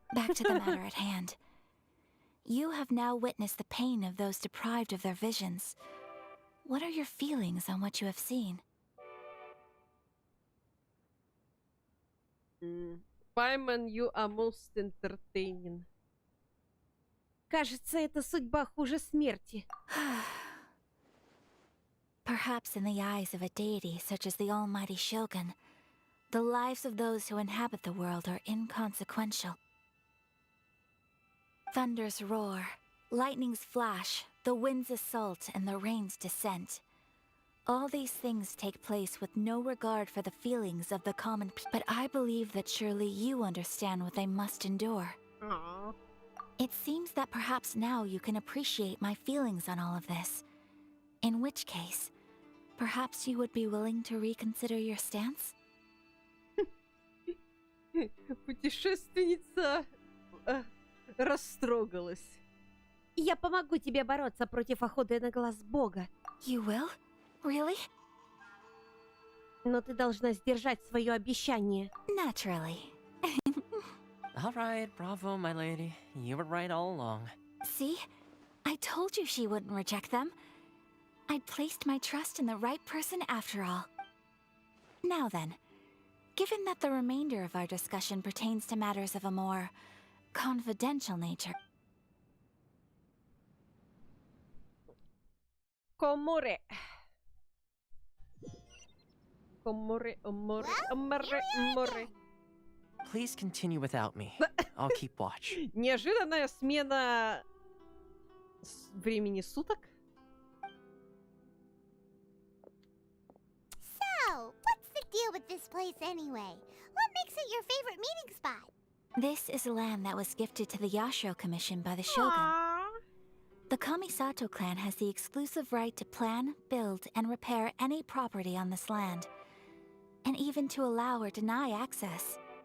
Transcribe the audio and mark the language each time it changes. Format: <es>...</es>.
<en>Back to the matter at hand. You have now witnessed the pain of those deprived of their visions. What are your feelings on what you have seen? Paimon, you are most entertaining.</en> <ru>Кажется, эта судьба хуже смерти.</ru> <en>Perhaps in the eyes of a deity such as the almighty Shogun, the lives of those who inhabit the world are inconsequential. Thunders roar, lightnings flash, the winds assault, and the rains descent. All these things take place with no regard for the feelings of the common people. But I believe that surely you understand what they must endure. Aww. It seems that perhaps now you can appreciate my feelings on all of this. In which case, perhaps you would be willing to reconsider your stance?</en> <ru>Путешественница растрогалась. Я помогу тебе бороться против охоты на глаз Бога.</ru> <en>You will? Really?</en> <ru>Но ты должна сдержать свое обещание.</ru> <en>Naturally. All right, bravo, my lady. You were right all along. See? I told you she wouldn't reject them. I'd placed my trust in the right person after all. Now then, given that the remainder of our discussion pertains to matters of a more confidential nature.</en> <ru>Коморе. Коморе, море.</ru> <en>Please continue without me. I'll keep watch.</en> <ru>Неожиданная смена времени суток.</ru> <en>So, what's the deal with this place anyway? What makes it your favorite meeting spot? This is a land that was gifted to the Yashiro Commission by the Shogun. Aww. The Kamisato clan has the exclusive right to plan, build, and repair any property on this land, and even to allow or deny access.</en>